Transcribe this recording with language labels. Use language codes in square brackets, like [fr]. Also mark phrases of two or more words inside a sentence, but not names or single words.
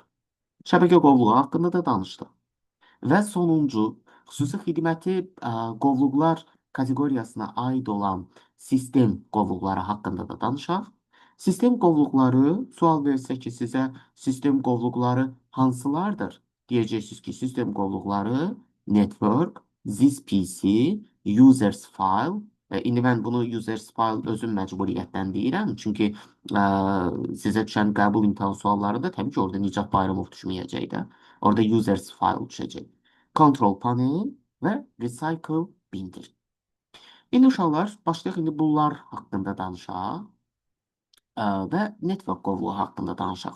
[az] Şəbəkə qovluğu haqqında da danışdıq. Və sonuncu, xüsusi xidməti qovluqlar kateqoriyasına aid olan sistem qovluqları haqqında da danışaq. Sistem qovluqları, sual versə ki, sizə sistem qovluqları hansılardır? Deyəcəksiniz ki, sistem qovluqları [en] network, this PC, users file. [az] İndi mən bunu [en] users file [az] özüm məcburiyyətdən deyirəm. Çünki sizə düşən qəbul imtahan suallarında təbii ki, orada Nicat Bayramov düşməyəcək də. Orada [en] users file [az] düşəcək. [en] Control panel [az] və [en] recycle bindir. [az] İndi uşaqlar, başlayaq indi bunlar haqqında danışaq və network qovluğu haqqında danışaq.